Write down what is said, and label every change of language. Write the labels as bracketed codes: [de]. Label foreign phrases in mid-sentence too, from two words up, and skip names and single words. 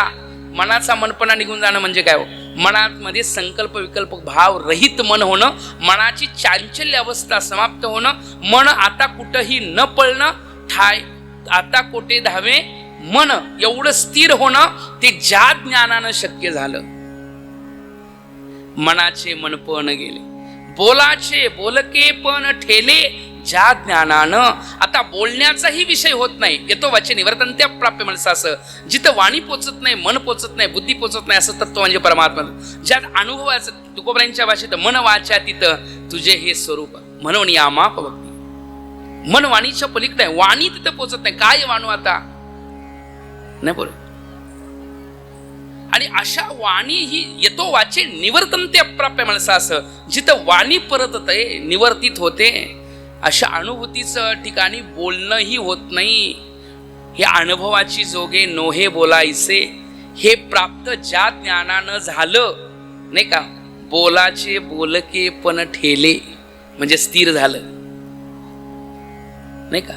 [mr] मनाचा मनपणा निघून जाणं म्हणजे काय हो, मनामध्ये संकल्प विकल्प भाव रहित मन होणं, मनाची चांचल्य अवस्था समाप्त होणं, मन आता कुठंही न पळणं, ठाय आता कोठे धावे मन, एवढं स्थिर होणं, ते ज्या ज्ञानानं शक्य झालं. मनाचे मनपण गेले, बोलाचे बोलके पण ठेले, ज्या ज्ञानानं, आता बोलण्याचाही विषय होत नाही, [sa] येतो वाचे निवर्तन्ते अप्राप्य मनसा, [mr] असं जिथं वाणी पोचत नाही, मन पोचत नाही, बुद्धी पोचत नाही, असं तत्व म्हणजे परमात्मा. ज्यात अनुभवाचं, तुकोबरायांच्या भाषेत मन वाचा तिथं तुझे हे स्वरूप म्हणून यामाप भक्ती. मन वाणीच्या पलीकडे आहे, वाणी तिथं पोचत नाही. काय वाणू आता नाही बोल. आणि अशा वाणी ही [sa] येतो वाचे निवर्तन्ते अप्राप्य मनसा, [mr] असं जिथं वाणी परतत आहे, निवर्तित होते, अशा अनुभूतीचं ठिकाणी बोलणंही होत नाही. हे अनुभवाची जोगे नोहे बोलायचे, हे प्राप्त ज्या ज्ञानानं झालं नाही का. बोलाचे बोलके पण ठेले म्हणजे स्थिर झालं नाही का.